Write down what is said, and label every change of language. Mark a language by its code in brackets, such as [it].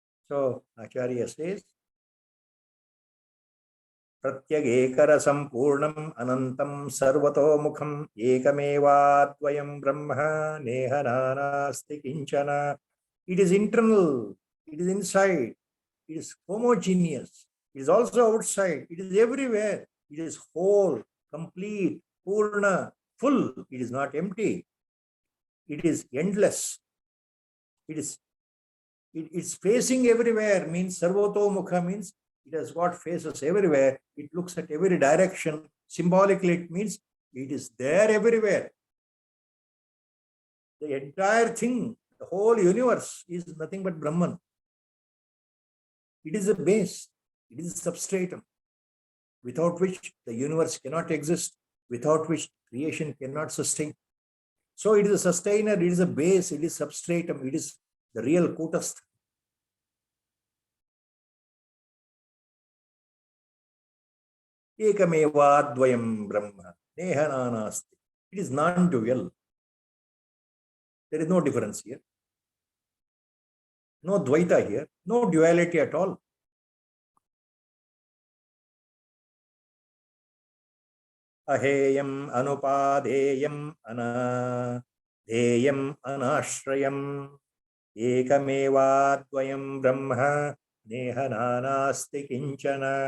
[en] so Acharya says [sa] ಪ್ರತ್ಯಗೇಕರ ಸಂಪೂರ್ಣಂ ಅನಂತಂ ಸರ್ವತೋಮುಖಂ ಏಕಮೇವಾದ್ವಯಂ Brahma Neha ನಾನಾಸ್ತಿ ಕಿಂಚನ. [en] It is internal, it is inside, it is homogeneous, it is also outside, it is everywhere, it is whole, complete, ಪೂರ್ಣ, full. It is not empty, it is endless, it's facing everywhere. Means sarvatomukha means it has got faces everywhere, it looks at every direction. Symbolically it means it is there everywhere. The entire thing, the whole universe is nothing but Brahman. It is a base, it is a substratum without which the universe cannot exist, without which creation cannot sustain. So it is a sustainer, it is a base, it is substratum, it is the real kutastha. [sa] Ekamevadvayam brahma neha nanasti. [en] It is non-dual. There is no difference here, no dvaita here, no duality at all. [sa] ಅಹೇಯಂ ಅನುಪಾದೇಯಂ ಅನಾಧೇಯಂ ಅನಾಶ್ರಯಂ ಏಕಮೇವಾದ್ವಯಂ Brahma Neha ನಾನಾಸ್ತಿ ಕಿಂಚನ.